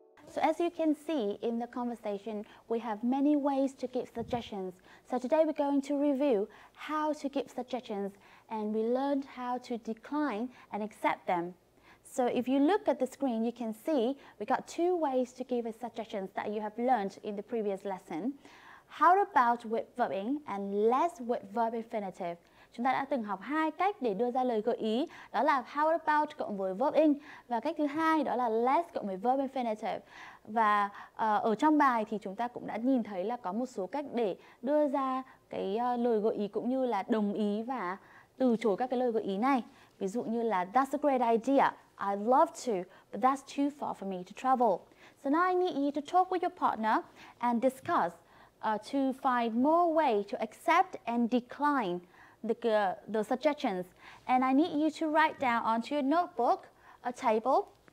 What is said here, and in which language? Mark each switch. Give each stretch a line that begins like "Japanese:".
English: So as you can see in the conversation, we have many ways to give suggestions. So today we're going to review how to give suggestions and we learned how to decline and accept them. So if you look at the screen, you can see we got two ways to give us suggestions that you have learned in the previous lesson. How about with verb ing and less with verb infinitive?
Vietnamese: Chúng ta đã từng học hai cách để đưa ra lời gợi ý, đó là
English: how about
Vietnamese: cộng với
English: verb ing
Vietnamese: và cách thứ hai đó là less cộng với
English: verb infinitive.
Vietnamese: Và ở trong bài thì chúng ta cũng đã nhìn thấy là có một số cách để đưa ra cái lời gợi ý cũng như là đồng ý và từ chối các cái lời gợi ý này. Ví dụ như là
English: that's a great idea, I'd love to, but that's too far for me to travel. So now I need you to talk with your partner and discuss to find more way to accept and decline the suggestions. And I need you to write down onto your notebook a table.